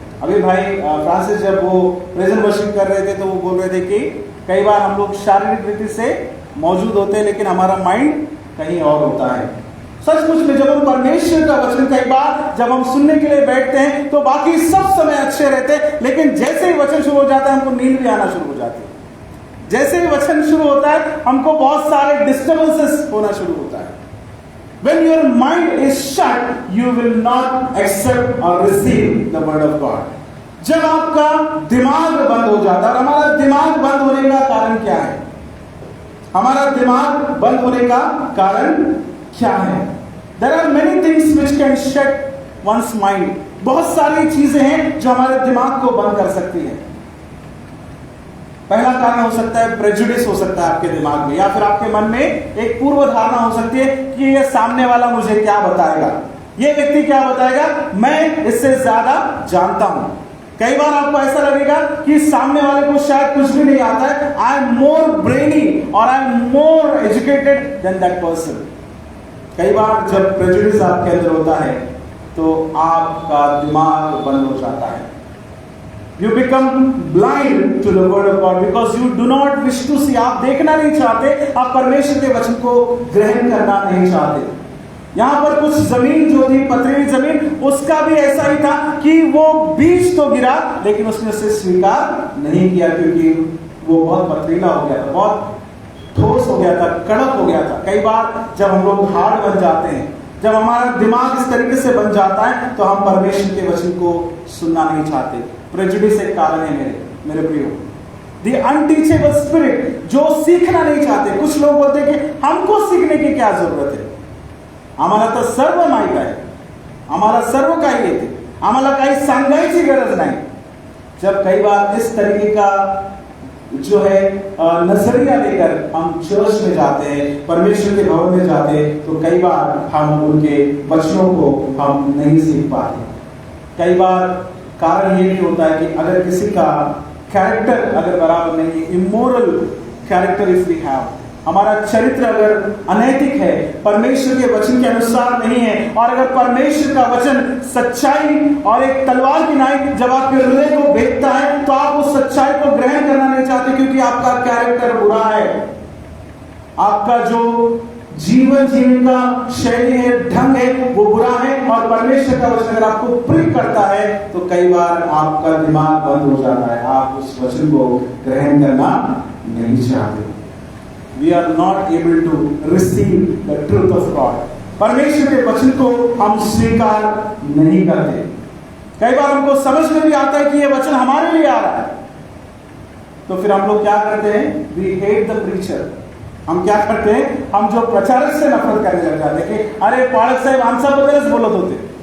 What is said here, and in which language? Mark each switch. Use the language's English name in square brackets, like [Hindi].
[Hindi] अभी भाई फ्रांसिस जब वो प्रेजेंट वर्शिप कर रहे थे तो वो बोल रहे थे कि कई बार हम लोग शारीरिक रीति से मौजूद होते हैं लेकिन हमारा माइंड कहीं और होता है। सचमुच में जब हम परमेश्वर का वचन कई बार जब हम सुनने के लिए बैठते हैं तो बाकी सब समय अच्छे रहते हैं, लेकिन जैसे ही वचन शुरू हो जाता है हमको नींद भी आना शुरू हो जाती है। जैसे ही वचन शुरू होता है हमको बहुत सारे डिस्टर्बेंसेस होना शुरू होता है। [English] When your mind is shut, you will not accept or receive the word of God. [Hindi] जब आपका दिमाग बंद हो जाता है, और हमारा दिमाग बंद होने का कारण क्या है, हमारा दिमाग बंद होने का कारण क्या है? [English] There are many things which can shut one's mind. [Hindi] बहुत सारी चीजें हैं जो हमारे दिमाग को बंद कर सकती हैं। पहला कारण हो सकता है प्रेजुडिस हो सकता है आपके दिमाग में, या फिर आपके मन में एक पूर्व धारणा हो सकती है कि ये सामने वाला मुझे क्या बताएगा, ये व्यक्ति क्या बताएगा, मैं इससे ज्यादा जानता हूं। कई बार आपको ऐसा लगेगा कि सामने वाले को शायद कुछ भी नहीं आता है, [English] I am more brainy और I am more educated than that person. [Hindi] कई बार जब प्रेजुडिस आपके अंदर होता है तो आपका दिमाग बंद हो जाता है। [English] You become blind to the word of God because you do not wish to see. [Hindi] आप देखना नहीं चाहते, आप परमेश्वर के वचन को ग्रहण करना नहीं चाहते। यहाँ पर कुछ जमीन जो थी, पथरीली जमीन, उसका भी ऐसा ही था कि वो बीज तो गिरा लेकिन उसने उसे स्वीकार नहीं किया, क्योंकि वो बहुत पथरीला हो गया था, बहुत ठोस हो गया था, कड़क हो गया था। कई बार जब हम लोग हार्ड बन जाते हैं, जब हमारा दिमाग इस तरीके से बन जाता है, तो हम परमेश्वर के वचन को सुनना नहीं चाहते। प्रेजुडिस एक कारण है मेरे प्रियो, [English] the untouchable spirit, [Hindi] जो सीखना नहीं चाहते। कुछ लोग बोलते हैं कि हमको सीखने की क्या जरूरत है, [Marathi] आम्हाला तर सर्व माहित आहे, आम्हाला सर्व काही येते, आम्हाला काही सांगायची गरज नाही। [Hindi] जब कई बार इस तरीके का जो है नजरिया लेकर हम चर्च में जाते हैं, परमेश्वर के भवन में जाते हैं, तो कई बार हम उनके वचनों को हम नहीं सीख पाते। कई बार कारण ये भी होता है कि अगर किसी का कैरेक्टर अगर बराबर नहीं है, [English] immoral character if we have, [Hindi] हमारा चरित्र अगर अनैतिक है, परमेश्वर के वचन के अनुसार नहीं है, और अगर परमेश्वर का वचन सच्चाई और एक तलवार की नाई जब आपके हृदय को भेदता है, तो आप उस सच्चाई को ग्रहण करना नहीं चाहते, क्योंकि आपका कैरेक्टर बुरा है, आपका जो जीवन जीने का शैली है, ढंग है, वो बुरा है। और परमेश्वर का वचन अगर आपको प्रिक करता है, तो कई बार आपका दिमाग बंद हो जाता है, आप उस वचन को ग्रहण करना नहीं चाहते। [English] We are not able to receive the truth of God. [Hindi] परमेश्वर के वचन को हम स्वीकार नहीं करते। कई बार हमको समझ में भी आता है कि ये वचन हमारे लिए आ रहा है, तो फिर हम लोग क्या करते हैं? [English] We hate the preacher. [Hindi] हम क्या करते हैं? हम जो प्रचारक से नफरत करने लग जाते हैं कि [Marathi] अरे पाळक साहेब आमच्याबद्दलच बोलत होते।